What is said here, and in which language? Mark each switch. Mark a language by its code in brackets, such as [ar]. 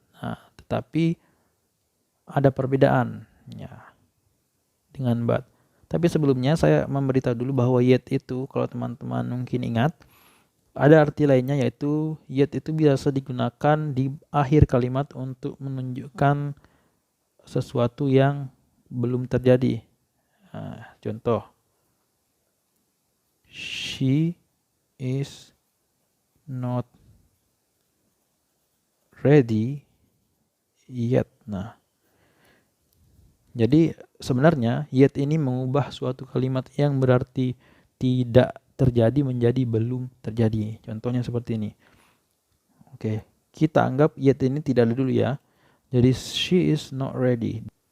[id] Nah, tetapi ada perbedaan ya dengan but. Tapi sebelumnya saya memberitahu dulu bahwa yet itu, kalau teman-teman mungkin ingat, ada arti lainnya, yaitu yet itu biasa digunakan di akhir kalimat untuk menunjukkan sesuatu yang belum terjadi. Nah, contoh, [en] she is not ready yet. [id] Nah, jadi sebenarnya yet ini mengubah suatu kalimat yang berarti tidak terjadi menjadi belum terjadi. Contohnya seperti ini. Oke, kita anggap yet ini tidak ada dulu ya. Jadi [en] she is not ready.